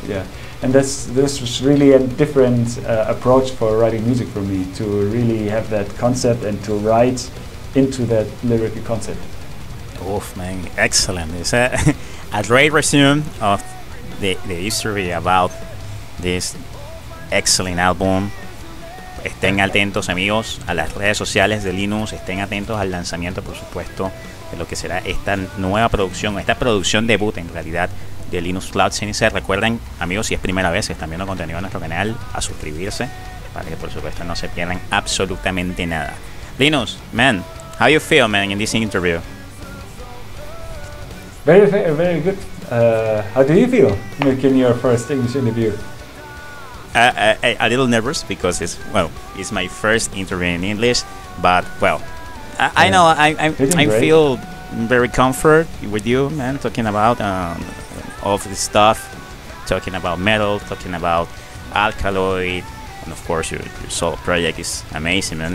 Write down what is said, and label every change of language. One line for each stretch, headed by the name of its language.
English: Yeah, and this was really a different approach for writing music for me, to really have that concept and to write into that lyrical concept. Oof, man, excellent. It's a great resume of the history about this excellent album.
Spanish: Estén atentos, amigos, a las redes sociales de Linus, estén atentos al lanzamiento, por supuesto, de lo que será esta nueva producción, esta producción debut en realidad de Linus Klausenitzer. Recuerden, amigos, si es primera vez que están viendo contenido en nuestro canal, a suscribirse para que por supuesto no se pierdan absolutamente nada.
English: Linus, man, how you feel, man, in this interview? Very good. How do you feel making your first English interview? A little nervous because it's my first interview in English, but well, I know I feel very comfort with you, man, talking about all of this stuff, talking about metal, talking about Alkaloid, and of course your solo project is amazing, man.